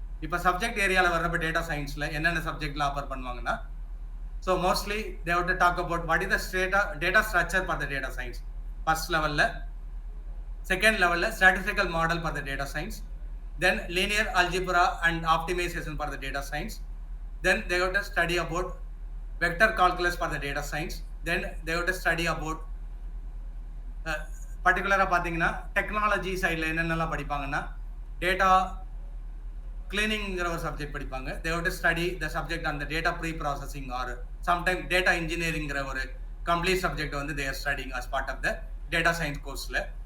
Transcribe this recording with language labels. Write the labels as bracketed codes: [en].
[en] இப்போ சப்ஜெக்ட் ஏரியாவில் வர்றப்ப டேட்டா சயின்ஸில் என்னென்ன சப்ஜெக்டில் ஆஃபர் பண்ணுவாங்கன்னா, so mostly they have to talk about what is the data structure for the data science first லெவலில். செகண்ட் லெவலில் statistical model for the data science. Then linear algebra and optimization for the data science. Then they have to study about vector calculus for the data science. Then they have to study about [ta] பர்டிகுலராக பார்த்தீங்கன்னா technology சைடில் என்னென்னலாம் படிப்பாங்கன்னா, data கிளீனிங்கிற ஒரு subject படிப்பாங்க. [en] They have to study the subject on the data preprocessing or sometime data இன்ஜினியரிங்கிற ஒரு complete subject வந்து they are studying as part of the data science கோர்ஸில்.